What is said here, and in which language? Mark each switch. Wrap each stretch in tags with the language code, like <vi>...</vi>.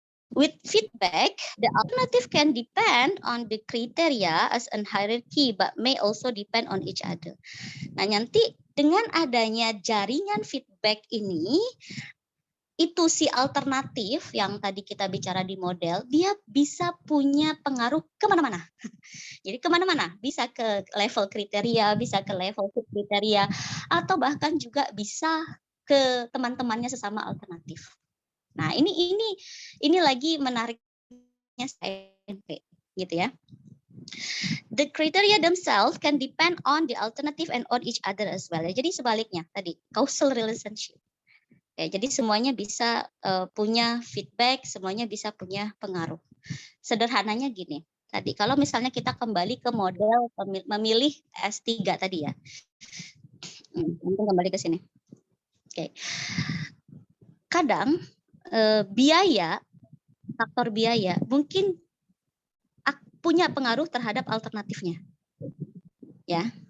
<en>With feedback, the alternative can depend on the criteria as an hierarchy, but may also depend on each other.</en> <id>Nah, nanti dengan adanya jaringan feedback ini, itu si alternatif yang tadi kita bicara di model, dia bisa punya pengaruh kemana-mana. Jadi kemana-mana, bisa ke level kriteria, bisa ke level subkriteria, atau bahkan juga bisa ke teman-temannya sesama alternatif. Nah, ini lagi menariknya ANP, gitu ya.</id> <en>The criteria themselves can depend on the alternative and on each other as well.</en> <id>Jadi sebaliknya tadi causal relationship. Ya, jadi semuanya bisa punya feedback, semuanya bisa punya pengaruh. Sederhananya gini. Tadi kalau misalnya kita kembali ke model memilih S3 tadi ya. Kembali ke sini. Oke. Kadang biaya, faktor biaya mungkin punya pengaruh terhadap alternatifnya, ya.</id>